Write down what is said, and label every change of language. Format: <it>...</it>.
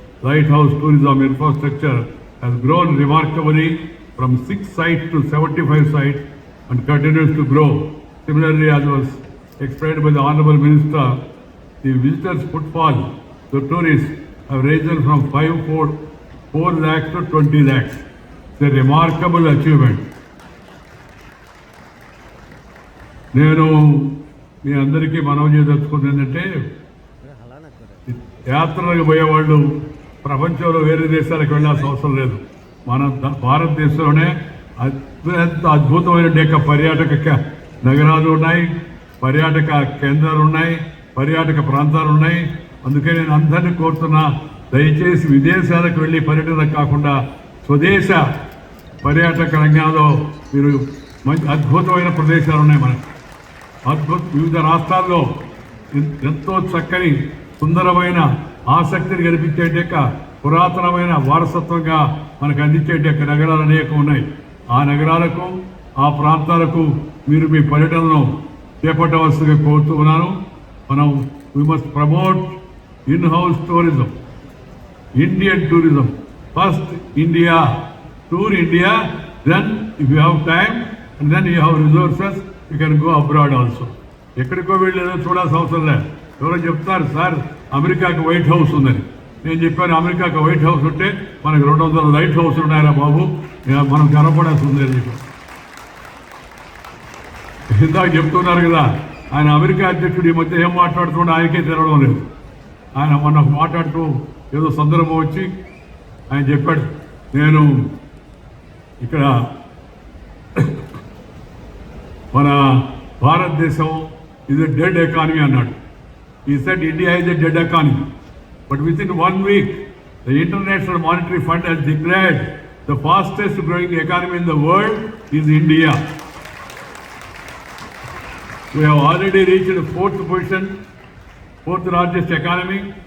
<en>Lighthouse tourism infrastructure has grown remarkably from 6 sites to 75 sites and continues to grow. Similarly, as was explained by the Honorable Minister, the visitors' footfall to tourists have risen from 4 lakhs to 20 lakhs. It's a remarkable achievement.</en> <te>నేను మీ అందరికీ మనవి చేయదలుచుకుంది ఏంటంటే, యాత్రలకు పోయేవాళ్ళు ప్రపంచంలో వేరే దేశాలకు వెళ్ళాల్సిన అవసరం లేదు. మన భారతదేశంలోనే అత్యంత అద్భుతమైన పర్యాటక నగరాలు ఉన్నాయి, పర్యాటక కేంద్రాలు ఉన్నాయి, పర్యాటక ప్రాంతాలు ఉన్నాయి. అందుకే నేను అందరినీ కోరుతున్నా, దయచేసి విదేశాలకు వెళ్ళి పర్యటన కాకుండా స్వదేశ పర్యాటక రంగంలో మీరు మంచి అద్భుతమైన ప్రదేశాలు ఉన్నాయి. మనకు వివిధ రాష్ట్రాల్లో ఎంతో చక్కని సుందరమైన ఆసక్తిని కల్పించే పురాతనమైన వారసత్వంగా మనకు అందించే నగరాలు అనేకం ఉన్నాయి. ఆ నగరాలకు, ఆ ప్రాంతాలకు మీరు మీ పర్యటనను చేపట్టవలసిందిగా కోరుతూ ఉన్నాను.</te> <en>మనం we must promote in-house tourism, Indian tourism. First India, tour India, then if you have time and then you have resources, you can go abroad also.</en> <te>ఎక్కడికో వెళ్ళేదో చూడాల్సిన అవసరం లేదు. ఎవరో చెప్తారు, సార్ అమెరికాకి వైట్ హౌస్ ఉందని. నేను చెప్పాను, అమెరికాకి వైట్ హౌస్ ఉంటే మనకు 200 లైట్ హౌస్ ఉన్నాయరా బాబు, మనం కనపడాల్సి ఉంది అని చెప్పి ఇందాక చెప్తున్నారు కదా. ఆయన అమెరికా అధ్యక్షుడు ఈ మధ్య ఏం మాట్లాడుతుంటే ఆయనకే తెలవడం లేదు. ఆయన మొన్న మాట్లాడుతూ ఏదో సందర్భం వచ్చి ఆయన చెప్పాడు, నేను ఇక్కడ మన భారతదేశం ఇది డెడ్ ఎకానమీ అన్నాడు.</te> <en>He said India is a dead economy. But within 1 week, the International Monetary Fund has declared the fastest growing economy in the world is India. We have already reached the 4th position, 4th largest economy.</en>